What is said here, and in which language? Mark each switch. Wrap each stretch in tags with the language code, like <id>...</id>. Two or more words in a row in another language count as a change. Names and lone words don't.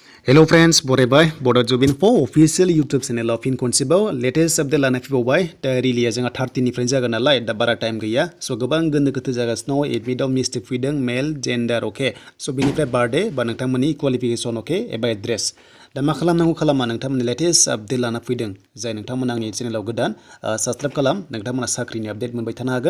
<en>Hello friends,</en> <brx>बरायबाय Bodo Jubin for official YouTube channel of in खनसेबाव</brx> <en>latest update</en> <brx>लाना फैबावबाय दा रिलिया जोंहा 30 निफ्राय जागोन नालाय दा बारा टाइम गैया स गोबां गोनो गोथो जागासिनो दङ एडमिटआव मिस्टेक फैदों</brx> <en>male gender</en> <brx>अके स बेनिफ्राय बार्थडे बा नोंथांमोननि क्वालिफिकेशन अके एबा एड्रेस दा मा खालामनांगौ खालामा नोंथांमोननि</brx> <en>latest update</en> <brx>लाना फैदों जाय नोंथांमोना आंनि चेनेलाव गोदान साबस्क्राइब खालाम नोंथांमोना साख्रिनि आपडेट मोनबाय थानो हागोन</brx>